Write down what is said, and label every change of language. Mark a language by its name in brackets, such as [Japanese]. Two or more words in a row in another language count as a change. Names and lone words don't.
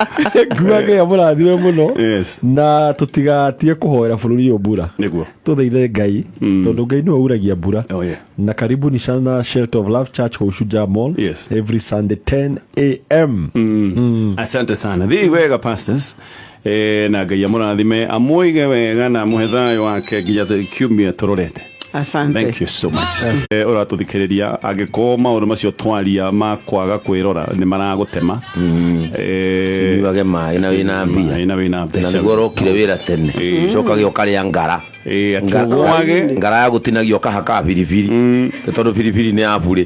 [Kikuyu] nguaga ya mũrathime mũno na tũtigatige kũhoera bũrũri ũyũ mbura nĩguo tũthaithe Ngai tondũ Ngai nĩwe uragia mbura na [Swahili] karibuni sana [Kikuyu] Shelter of Love Church kwa Shujaa Mall [English] every Sunday 10 AM. [Swahili] Asante sana [Kikuyu] thiĩ wega pastors na Ngai amũrathime amũige wega na mũhe thayũ wake nginya kiumia tũrorete. [Swahili] Asante. [English] Thank you so much. [Kikuyu] Ora tuthikiriria angĩkorwo maũndũ macio twaria ma kwaga kwĩrora nĩ maragũtema nyuage maĩ na wĩna mbia na nĩguo ũrokire wĩra tene cokagia ũkarĩa ngara ngara ya gũtinagio kahaka biribiri tondũ biribiri nĩ ya bure